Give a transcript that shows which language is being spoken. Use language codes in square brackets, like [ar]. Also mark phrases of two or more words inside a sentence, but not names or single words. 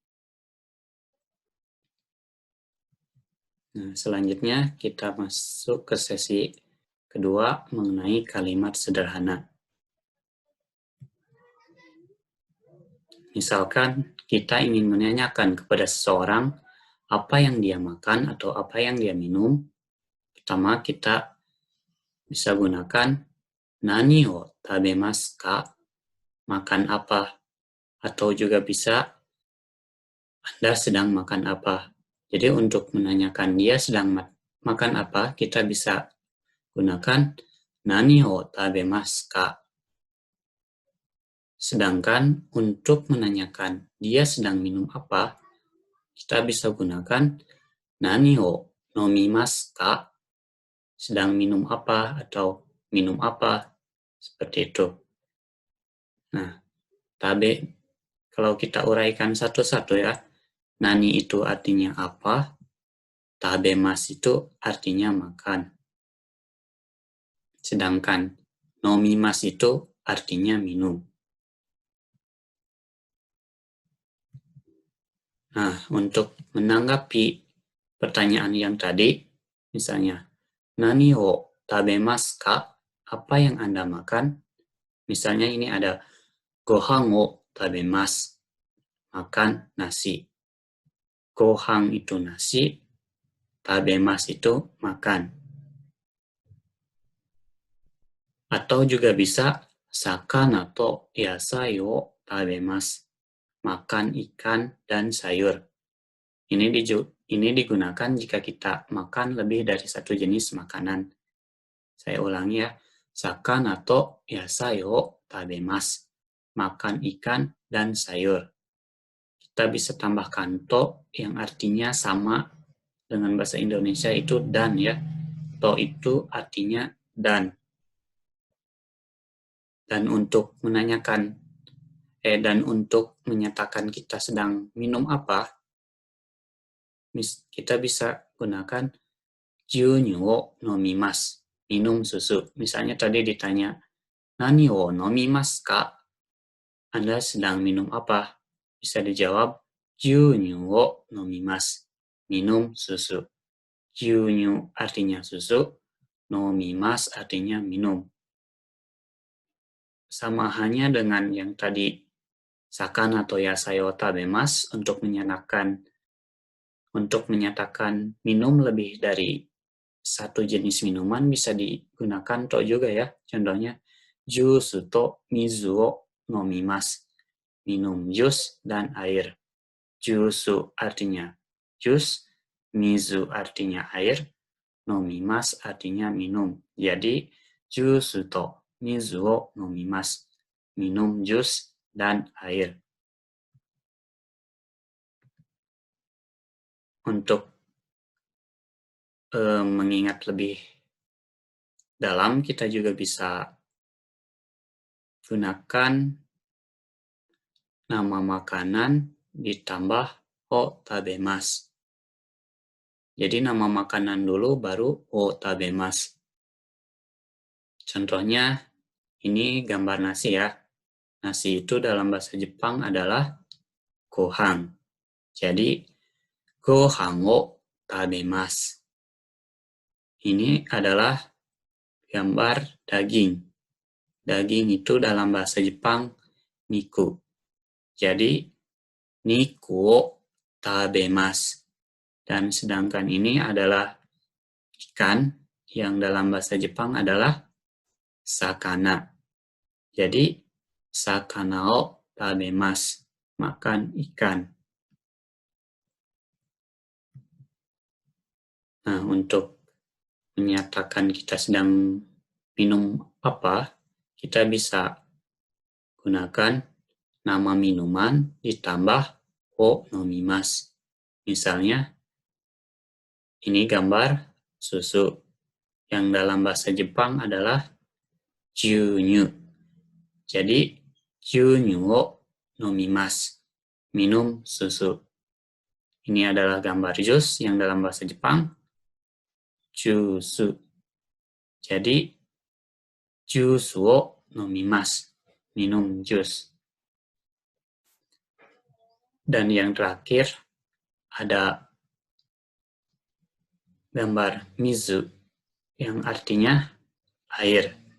[id] Nah, selanjutnya kita masuk ke sesi kedua mengenai kalimat sederhana. Misalkan kita ingin menanyakan kepada seseorang apa yang dia makan atau apa yang dia minum. Pertama kita bisa gunakan [ja] 何を食べますか? [id] Makan apa? Atau juga bisa Anda sedang makan apa? Jadi untuk menanyakan dia sedang makan apa, kita bisa gunakan [ja] 何を食べますか. [id] Sedangkan untuk menanyakan dia sedang minum apa, kita bisa gunakan [ja] 何を飲みますか, [id] sedang minum apa atau minum apa, seperti itu. Nah, kalau kita uraikan satu-satu ya, nani itu artinya apa, tabemasu itu artinya makan. Sedangkan nomimasu itu artinya minum. Nah, untuk menanggapi pertanyaan yang tadi, misalnya, [ja] 何を食べますか? [id] Apa yang Anda makan? Misalnya ini ada [ja] ご飯を食べます, [id] makan nasi. Gohan itu nasi, tabemasu itu makan. Atau juga bisa [ja] 魚と野菜を食べます, [id] makan ikan dan sayur. Ini digunakan jika kita makan lebih dari satu jenis makanan. Saya ulangi ya, [ja] 魚と野菜を食べます, [id] makan ikan dan sayur. Kita bisa tambahkan to yang artinya sama dengan bahasa Indonesia itu dan ya. To itu artinya dan. Dan untuk menyatakan kita sedang minum apa, kita bisa gunakan [ja] 牛乳を飲みます, [id] minum susu. Misalnya tadi ditanya, [ja] 何を飲みますか? [id] Anda sedang minum apa? Bisa dijawab, [ja] 牛乳を飲みます, [id] minum susu. Gyunyu artinya susu, nomimasu artinya minum. Sama hanya dengan yang tadi, [ja] 魚と野菜を食べます, [id] untuk menyatakan minum lebih dari satu jenis minuman bisa digunakan to juga ya. Contohnya, [ja] ジュースと水を飲みます, [id] minum jus dan air. Jusu artinya jus, mizu artinya air, nomimasu artinya minum. Jadi, [ja] ジュースと水を飲みます, [id] minum jus dan air. Untuk mengingat lebih dalam, kita juga bisa gunakan nama makanan ditambah [ja] を食べます. [id] Jadi nama makanan dulu baru [ja] を食べます. [id] Contohnya ini gambar nasi ya. Nasi itu dalam bahasa Jepang adalah gohan. [ja] Jadi ご飯を食べます. [id] Ini adalah gambar daging. Daging itu dalam bahasa Jepang niku. [ja] Jadi 肉を食べます. [id] Dan sedangkan ini adalah ikan yang dalam bahasa Jepang adalah sakana. [ja] Jadi 魚を食べます, [id] makan ikan. Nah, untuk menyatakan kita sedang minum apa, kita bisa gunakan nama minuman ditambah [ja] を飲みます. [id] Misalnya, ini gambar susu yang dalam bahasa Jepang adalah gyunyu. Jadi, [ja] 牛乳を飲みます, [id] minum susu. Ini adalah gambar jus yang dalam bahasa Jepang jusu. Jadi, [ja] ジュースを飲みます, [id] minum jus. Dan yang terakhir, ada gambar mizu, yang artinya air.